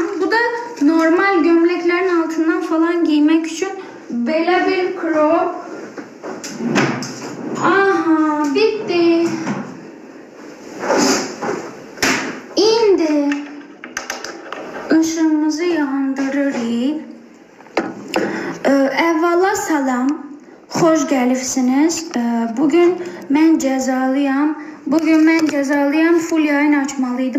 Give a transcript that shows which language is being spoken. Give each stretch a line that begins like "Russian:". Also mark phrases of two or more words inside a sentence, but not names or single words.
Turkish: Bu da normal gömleklerin altından falan giymek için böyle bir crop. Aha bitti.
Azerbaijani: İndi. Işığımızı yandırırıq. Əvvəla salam. Xoş gəlibsiniz. Bugün mən cəzalıyam. Full yayın açmalıydım.